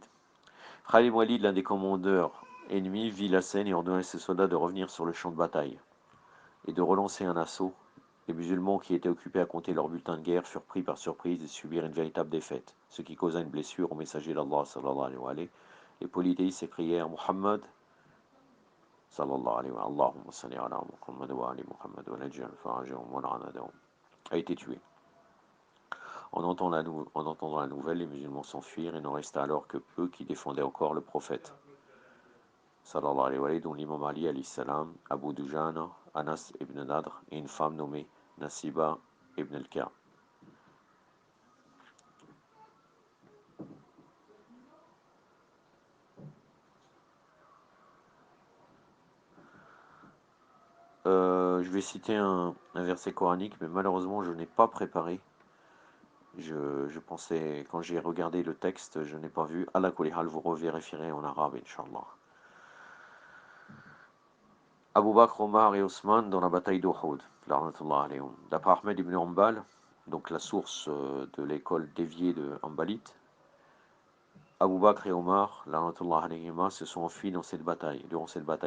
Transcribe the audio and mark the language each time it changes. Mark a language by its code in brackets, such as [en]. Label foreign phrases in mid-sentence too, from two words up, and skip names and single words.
[fr] Khalid Walid, l'un des commandeurs ennemis, vit la scène et ordonna à ses soldats de revenir sur le champ de bataille et de relancer un assaut. Les musulmans qui étaient occupés à compter leurs bulletins de guerre furent pris par surprise et subirent une véritable défaite, ce qui causa une blessure au messager d'Allah [ar] صلى الله عليه وسلم. [fr] Les polythéistes s'écrièrent: [ar] محمد صلى الله عليه وسلم اللهم صل على محمد وآل محمد وعجل فرجهم ولعن أعداءهم, [fr] a été tué. En entendant la nouvelle, les musulmans s'enfuirent et n'en resta alors que peu qui défendaient encore le prophète [ar] صلى الله عليه وسلم, [fr] dont l'imam Ali [ar] عليه السلام, [fr] Abu Dujana, Anas ibn Nadr et une femme nommée Nasiba ibn al-Ka. Je vais citer un verset coranique, mais malheureusement je n'ai pas préparé. Je pensais, quand j'ai regardé le texte, je n'ai pas vu. [ar] الله كل حال, [fr] vous revérifierez en arabe, Inch'Allah. Abu Bakr, Omar et Osman dans la bataille d'Uhud, d'après Ahmed ibn Hanbal, donc la source de l'école déviée de Hanbalite, Abu Bakr et Omar se sont enfuis durant cette bataille.